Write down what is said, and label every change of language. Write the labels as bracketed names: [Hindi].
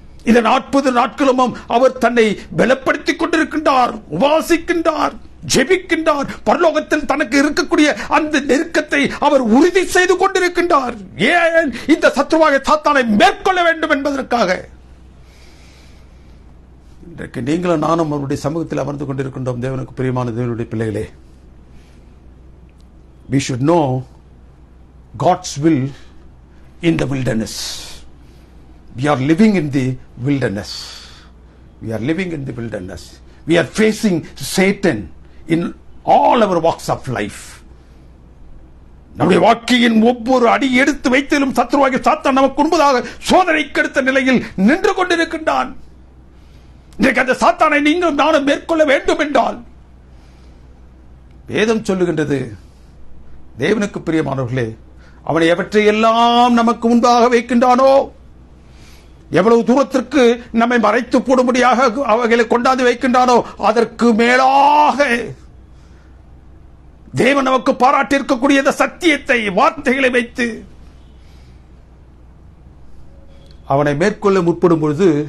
[Tamil] இந்த 40 நாட்களும் அவர் தன்னை பலப்படுத்திக் கொண்டிருக்கின்றார், உபாசிக்கின்றார், ஜெபிக்கின்றார், பரலோகத்தில் தனக்கு இருக்கக்கூடிய அந்த நெருக்கத்தை அவர் உறுதி செய்து கொண்டிருக்கின்றார். ஏன் இந்த சத்ருவாகிய சாத்தானை மேற்கொள்ள வேண்டும் என்பதற்காக. இன்றைக்கு நீங்களும் நானும் அவருடைய சமூகத்தில் அமர்ந்து கொண்டிருக்கின்றோம். தேவனுக்கு பிரியமான தேவனுடைய பிள்ளைகளே, [English] we should know God's will in the wilderness. We are living in the wilderness. We are living in the wilderness. We are facing Satan in all our walks of life. [Tamil] நம்முடைய வாழ்க்கையின் ஒவ்வொரு அடி எடுத்து வைத்திலும் சத்ருவாகிய சாத்தான் நமக்கு முன்பதாக சோதனைக்கு எடுத்த நிலையில் நின்று கொண்டிருக்கின்றான். இன்றைக்கு அந்த சாத்தானை நீங்கள் நானும் மேற்கொள்ள வேண்டும் என்றால் வேதம் சொல்லுகின்றது, தேவனுக்கு பிரியமானவர்களே, அவனை எவற்றையெல்லாம் நமக்கு முன்பாக வைக்கின்றானோ, எவ்வளவு தூரத்திற்கு நம்மை மறைத்து போடும்படியாக அவைகளை கொண்டாந்து வைக்கின்றானோ, அதற்கு மேலாக தேவன் நமக்கு பாராட்டி இருக்கக்கூடிய இந்த சத்தியத்தை, வார்த்தைகளை வைத்து அவனை மேற்கொள்ள முற்படும் பொழுது